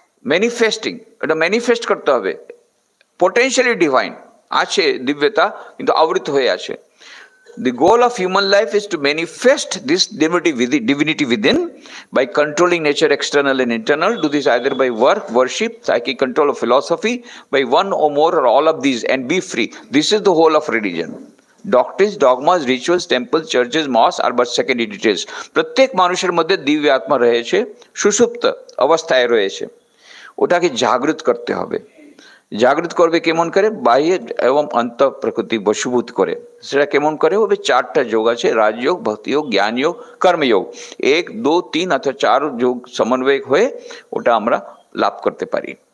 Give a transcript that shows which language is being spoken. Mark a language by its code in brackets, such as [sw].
[bn] Manifesting, এটা manifest করতে হবে। পোটেনশিয়ালি ডিভাইন আছে, দিব্যতা, কিন্তু আবৃত হয়ে আছে। [en] The goal of human life is to manifest this divinity within by controlling nature external and internal. Do this either by work, worship, psychic control, or philosophy, by one or more or all of these, and be free. This is the whole of religion. Doctrines, dogmas, rituals, temples, churches, mosques are but secondary details. [bn] প্রত্যেক মানুষের মধ্যে দিব্য আত্মা রয়েছে, সুষুপ্ত অবস্থায় রয়েছে। ওটাকে জাগৃত করতে হবে। জাগৃত করবে কেমন করে? বাহ্য এবং অন্ত প্রকৃতি বশীভূত করে। সেটা কেমন করে হবে? চারটা যোগ আছে, রাজযোগ, ভক্তিযোগ, জ্ঞানযোগ, কর্মযোগ। 1, 2, 3 অথবা 4 যোগ সমন্বয় হয়ে ওটা আমরা লাভ করতে পারি।